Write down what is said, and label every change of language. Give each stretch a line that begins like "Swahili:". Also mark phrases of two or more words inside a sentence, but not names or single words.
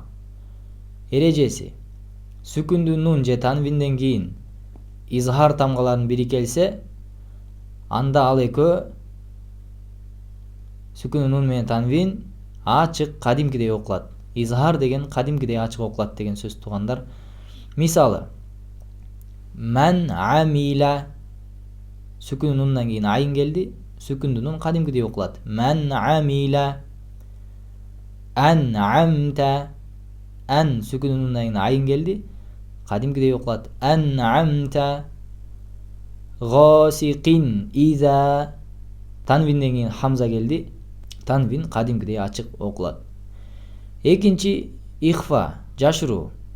Kyrgyz: Эрежеси: сүкүндүү нун же танвинден кийин изхар тамгаларынын бири келсе, анда ал экөө сүкүндүү нун менен танвин ачык кадимкидей окулат. Изхар деген кадимкидей ачык окулат деген сөз туугандар.
Arabic: Мисалы: من عمل.
Kyrgyz: Сүкүндүү нундан кийин айн келди, сүкүндүү нун кадимкидей окулат.
Arabic: من عمل. أنعمت.
Kyrgyz: Ан сүкүндүү нундан кийин айн келди, кадимкидей окулат.
Arabic: أنعمت. غاسق إذا.
Kyrgyz: Танвинден кийин хамза келди, танвин кадимкидей ачык окулат. Экинчи ихфа, жашыруу.